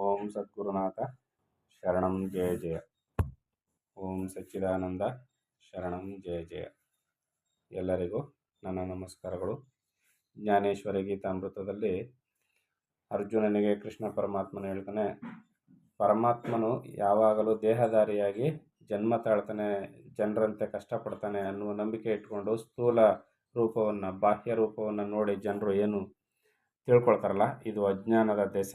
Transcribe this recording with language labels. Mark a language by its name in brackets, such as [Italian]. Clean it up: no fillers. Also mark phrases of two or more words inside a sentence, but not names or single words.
[Sanskrit] ಓಂ ಸದ್ಗುರುನಾಥ ಶರಣಂ ಜಯ ಜಯ. ಓಂ ಸಚ್ಚಿದಾನಂದ ಶರಣಂ ಜಯ ಜಯ. [Kannada] ಎಲ್ಲರಿಗೂ ನನ್ನ ನಮಸ್ಕಾರಗಳು. ಜ್ಞಾನೇಶ್ವರಿ ಗೀತಾಮೃತದಲ್ಲಿ ಅರ್ಜುನನಿಗೆ ಕೃಷ್ಣ ಪರಮಾತ್ಮನು ಹೇಳ್ತಾನೆ, ಪರಮಾತ್ಮನು ಯಾವಾಗಲೂ ದೇಹಧಾರಿಯಾಗಿ ಜನ್ಮ ತಾಳ್ತಾನೆ, ಜನರಂತೆ ಕಷ್ಟಪಡ್ತಾನೆ ಅನ್ನುವ ನಂಬಿಕೆ ಇಟ್ಕೊಂಡು ಸ್ಥೂಲ ರೂಪವನ್ನು, ಬಾಹ್ಯ ರೂಪವನ್ನು ನೋಡಿ ಜನರು ಏನು ತಿಳ್ಕೊಳ್ತಾರಲ್ಲ, ಇದು ಅಜ್ಞಾನದ ದೆಸೆ.